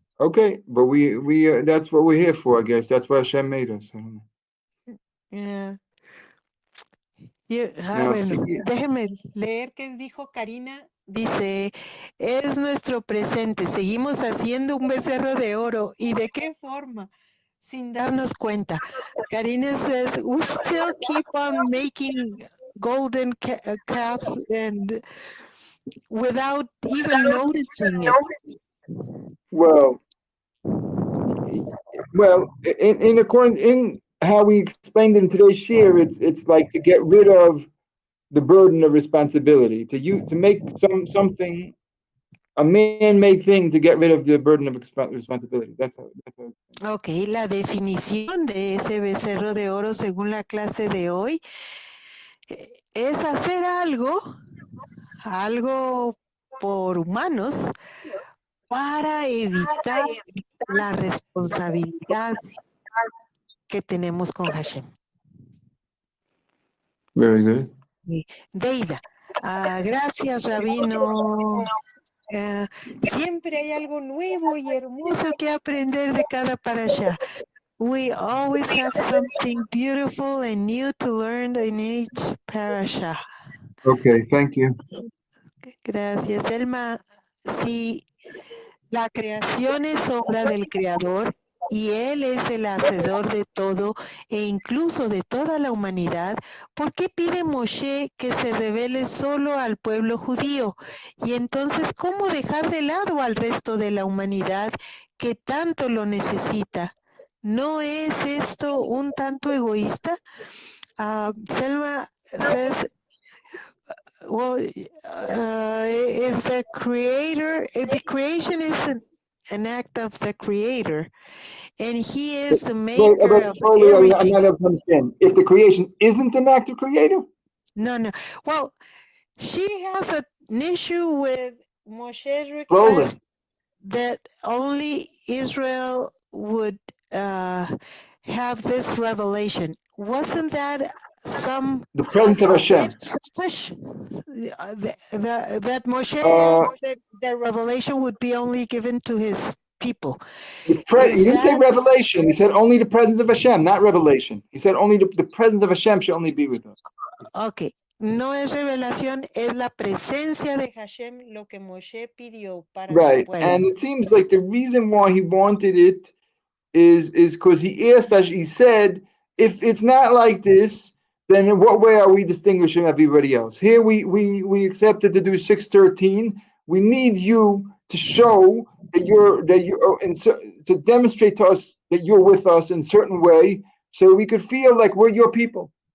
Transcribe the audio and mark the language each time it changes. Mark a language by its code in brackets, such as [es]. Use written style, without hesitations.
[en] Okay, but we that's what we're here for, I guess. That's why Hashem made us. I don't know. yeah. Now, [es] Bueno, [en] see, [es] déjeme leer qué dijo Karina. Dice, es nuestro presente. Seguimos haciendo un becerro de oro. ¿Y de qué forma? Sin darnos cuenta. [en] Karina says, we still keep on making golden calves and without even noticing it. well, in how we explained in today's share, it's like to get rid of the burden of responsibility, to make something a man-made thing to get rid of the burden of responsibility. That's how. [es] Ok, la definición de ese becerro de oro según la clase de hoy es hacer algo por humanos para evitar la responsabilidad que tenemos con Hashem. [en] Very good. [es] Deida, gracias Rabino. Siempre hay algo nuevo y hermoso que aprender de cada parasha. [en] We always have something beautiful and new to learn in each parasha. Okay, thank you. [es] Gracias, Elma. Sí, la creación es obra del Creador y Él es el hacedor de todo e incluso de toda la humanidad. ¿Por qué pide Moshe que se revele solo al pueblo judío? Y entonces, ¿cómo dejar de lado al resto de la humanidad que tanto lo necesita? ¿No es esto un tanto egoísta? [en] Selma says, well, if the creation is an act of the creator, and he is the maker of I'm everything. not able to understand. If the creation isn't an act of creator? No. Well, she has an issue with Moshe's request that only Israel would have this revelation. Wasn't that some The presence of Hashem. selfish? That Moshe, the revelation would be only given to his people. He didn't say revelation. He said only the presence of Hashem, not revelation. He said only the presence of Hashem should only be with us. Okay. [es] No es revelación, es la presencia de Hashem lo que Moshe pidió para su pueblo. [en] And it seems like the reason why he wanted it is because he asked us, he said, if it's not like this, then in what way are we distinguishing everybody else? Here we accepted to do 613. We need you to show that you're to demonstrate to us that you're with us in a certain way, so we could feel like we're your people.